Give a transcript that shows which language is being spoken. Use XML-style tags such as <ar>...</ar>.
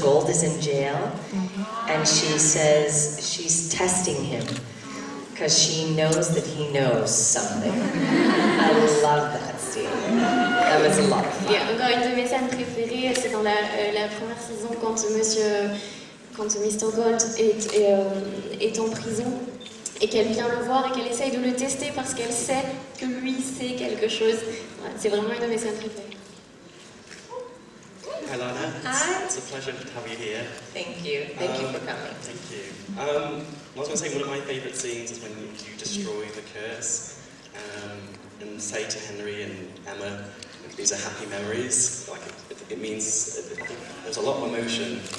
<en>Gold is in jail, and she says she's testing him because she knows that he knows something. I love that scene. That was a lot of fun.</en> <fr>Et encore une de mes scènes préférées, c'est dans la première saison quand Mr. Gold est en prison. Et qu'elle vient le voir et qu'elle essaye de le tester parce qu'elle sait que lui sait quelque chose. Voilà, c'est vraiment une de mes scènes préférées.</fr> <en>Hi Lana, Hi. It's a pleasure to have you here. Thank you. Thank you for coming. Thank you. I was going to say one of my favourite scenes is when you destroy the curse and say to Henry and Emma, these are happy memories. Like it means there's a lot of emotion.</en>